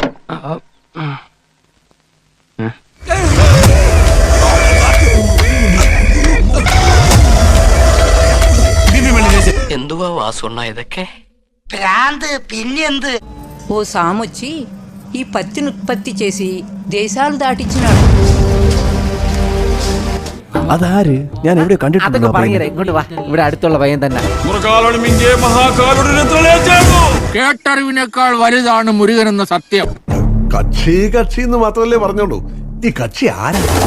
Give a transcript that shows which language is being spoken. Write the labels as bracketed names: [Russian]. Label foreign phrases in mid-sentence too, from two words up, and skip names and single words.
[Malayalam] എന്തുവാ വാസുണ്ണ ഇതൊക്കെ? ഭ്രാന്ത് പിന്നെന്ത്? [Telugu] ఓ సామొచ్చి ఈ పత్తిని ఉత్పత్తి చేసి దేశాలు దాటించినాడు. [Malayalam] അതാര്? ഞാൻ എവിടെ കണ്ടിട്ടുണ്ട്. ഇങ്ങോട്ട് വാ, ഇവിടെ അടുത്തുള്ള പയ്യൻ തന്നെ. കേട്ടറിവിനേക്കാൾ വലുതാണ് മുരുകൻ എന്ന സത്യം. കക്ഷി കക്ഷി എന്ന് മാത്രമല്ലേ പറഞ്ഞോളൂ. ഈ കക്ഷി ആരാ?